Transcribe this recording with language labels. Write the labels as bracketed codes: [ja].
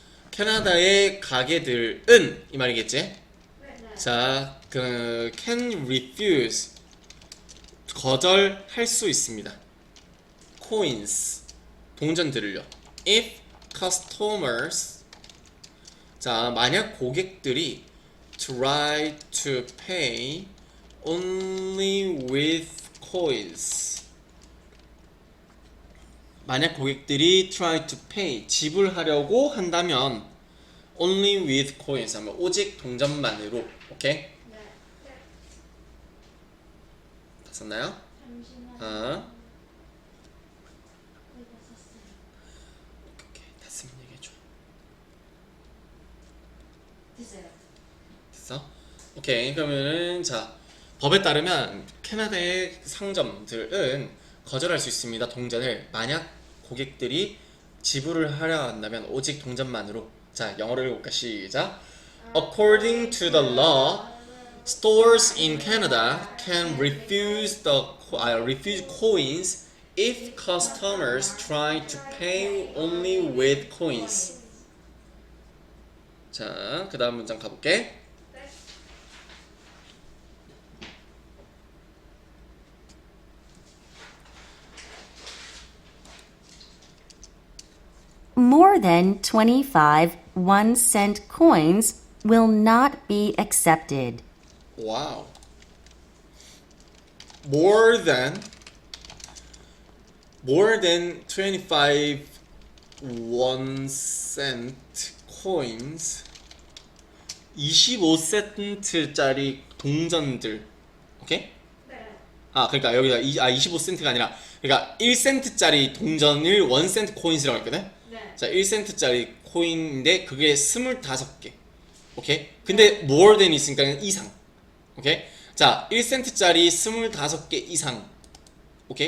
[ko] 캐나다의 가게들은 이 말이겠지? 자, can refuse 거절할 수 있습니다. coins 동전들을요. [en] if customers [ko] 자, 만약 고객들이 [en] try to pay only with coins [ko] 만약 고객들이 [en] try to pay [ko] 지불하려고 한다면 [en] only with coins [ko] 하면 오직 동전만으로. 오케이? 다 썼나요? 잠시만요. 오케이. 됐으면 얘기해줘. 됐어요. 됐어? 오케이. 그러면은 자, 법에 따르면 캐나다의 상점들은 거절할 수 있습니다. 동전을 만약 고객들이 지불을 하려 한다면 오직 동전만으로. 자, 영어로 읽어볼까? 시작. [en] According to the law, stores in Canada can refuse coins if customers try to pay only with coins. [ko] 자, 그 다음 문장 가볼게. [en] more than 25 1-cent coins will not be accepted. [ko] 와우. [en] More than 25 1-cent coins [ko] 25센트짜리 동전들. 오케이? 네. 아, 그러니까 여기다 25센트가 아니라 그러니까 1센트짜리 동전을 1센트 코인이라고 했거든. 네. 자, 1센트짜리 코인인데 그게 25개. 오케이? 근데 more than 있으니까 이상. 오케이? 자, 1센트짜리 25개 이상. 오케이?